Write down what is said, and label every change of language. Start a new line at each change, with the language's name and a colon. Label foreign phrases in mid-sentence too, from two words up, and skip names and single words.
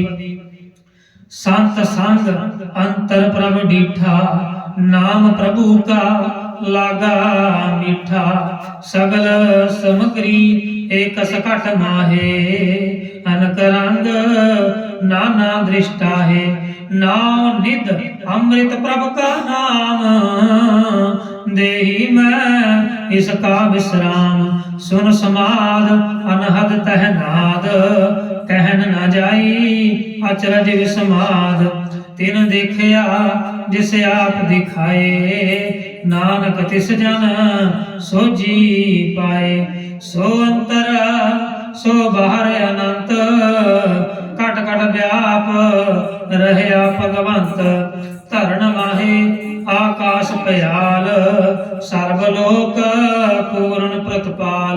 Punjabi: ਸੰਤ ਸੰਗ ਅੰਤਰ ਪ੍ਰਭ ਡੀਠਾ ਨਾਮ ਪ੍ਰਭੂ ਕਾ ਲਾਗਾ ਮੀਠਾ ਸਗਲ ਸਮਗਰੀ ਏਕ ਸਕਟ ਮਾਹੇ ਅਨਕ ਰੰਗ ਨਾਨਾ ਦ੍ਰਿਸ਼ਟਾ ਹੈ ਨਾਉ ਨਿਧ ਅੰਮ੍ਰਿਤ ਪ੍ਰਭ ਕਾ ਨਾਮ ਦੇਹੀ ਮੈਂ ਇਸਕਾ ਬਿਸ੍ਰਾਮ। ਸੁਨ ਸਮਾਦ ਅਨਹਦ ਤਹ ਨਾਦ, ਕਹਨ ਨ ਜਾਈ ਅਚਰਜ ਬਿਸਮਾਦ। ਤਿਨ ਦੇਖਿਆ ਜਿਸ ਆਪ ਦਿਖਾਏ, ਨਾਨਕ ਤਿਸ ਜਨ ਸੋਜੀ ਪਾਏ। ਸੋ ਅੰਤਰ ਸੋ ਬਾਹਰ ਅਨੰਤ, ਕਟ ਕਟ ਬਿਆਪ ਰਹਿਆ ਭਗਵੰਤ। ਧਰਣ ਮਾਹੇ ਆਕਾਸ਼ ਪਯਾਲ, ਸਰਬਲੋਕ ਪੂਰਨ ਪ੍ਰਤਪਾਲ।